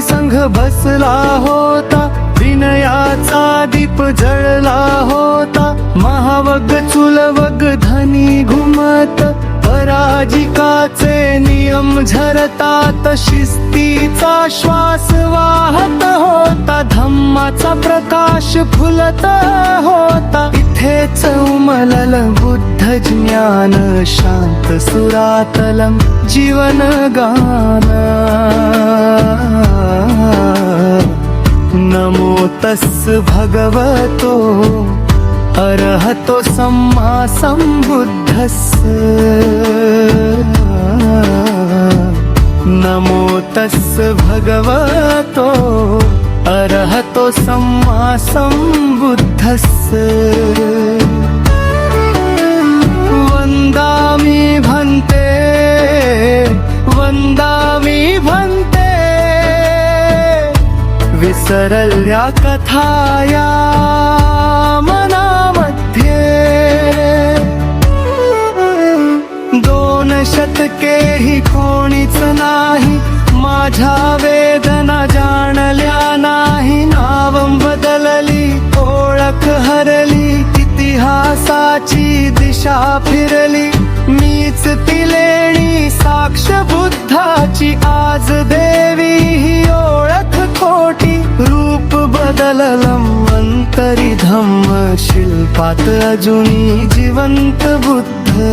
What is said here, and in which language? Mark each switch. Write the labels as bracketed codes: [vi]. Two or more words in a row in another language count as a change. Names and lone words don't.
[mr] संघ बसला होता विनयाचा दीप जळला होता महावग चुलवग धनी घुमत पराजिकाचे नियम झरतात शिस्तीचा श्वास वाहत होता धम्माचा प्रकाश फुलत होता इथेच उमलल बुद्ध ज्ञान शांत सुरातलम जीवन गान [pi] नमो तस्स भगवतो अरहतो सम्मा सम्बुद्धस्स नमो तस्स भगवतो अरहतो सम्मा सम्बुद्धस्स वन्दामि भन्ते वन्दामि भन्ते [mr] विसरल्या कथाया मनामध्ये दोन शतकेही कोणीच नाही माझ्या वेदना जाणल्या नाही नाव बदलली ओळख हरली इतिहासाची दिशा फिरली मीच ती लेणी साक्ष बुद्धाची आज देवी ही ओळख खोटी रूप बदललं अंतरी धम्म शिल्पात अजूनी जिवंत बुद्ध